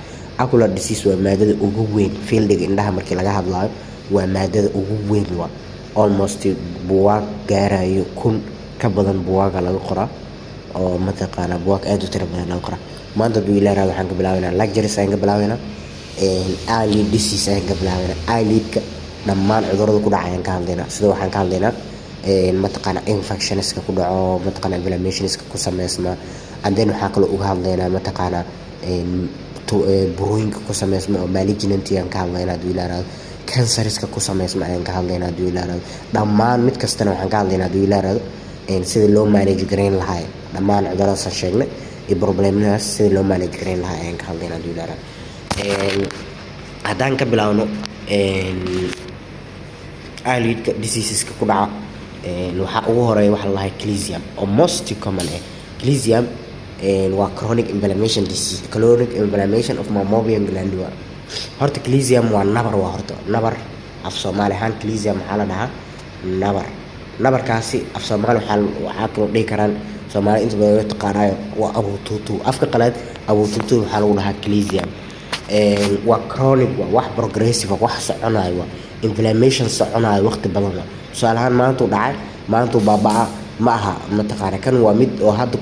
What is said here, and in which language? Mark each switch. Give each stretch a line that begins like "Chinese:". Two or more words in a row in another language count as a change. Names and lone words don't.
English: ocular disease
Somali: waa maadada ugu weyn fieldiga indhaha markii laga hadlayo waa maadada ugu weyn waa almost buwaag gaarayo 1000 ka badan buwaaga laga qoraa oo mataqaanaa buwaag aad u tiro badan laga qoraa. maanta hadduu ilaahay raado waxaan ka bilaabaynaa lectures ayaan ka bilaabaynaa
English: eyelid disease
Somali: ayaan ka bilaabaynaa eyelidka dhammaan cudurrada ku dhaca ayaan ka hadlaynaa sida waxaan ka hadlaynaa mataqaanaa infectionska ku dhaco mataqaanaa inflammationska ku sameysma
English: and then
Somali: waxaa kaloo uga hadlaynaa mataqaanaa burooyinka ku sameysma oo malignant ayaan ka hadlaynaa hadduu ilaahay raado canceriska ku sameysma ayaan ka hadlaynaa hadduu ilaahay raado dhammaan mid kastana waxaan ka hadlaynaa hadduu ilaahay raado sida loo manage garayn lahaa dhammaan cudurradaas aan sheegnay iyo problemadaas sida loo manage garayn lahaa ayaan ka hadlaynaa hadduu ilaahay raado haddaan ka bilaabno eyelidka diseaseska ku dhaca waxaa ugu horeeya waxa la dhahay clesium oo
English: most common
Somali: clesium waa
English: chronic inflammation disease chronic inflammation of mammalian gland
Somali: horta clesium waa nabar nabar af Soomaali ahaan clesium maxaa la dhahaa nabarkaasi af Soomaali waxaa kaloo dhihi karaan Soomaali inta badan taqaanayo waa abuututu afka qalaad abuututu waxaa lagu dhahaa clesium waa chronic waa wax progressive wax soconayo inflammation soconayo waqti badan tusaale ahaan maanta uu dhacay maanta uu baabaa ma aha mataqaana kan waa mid oo hadda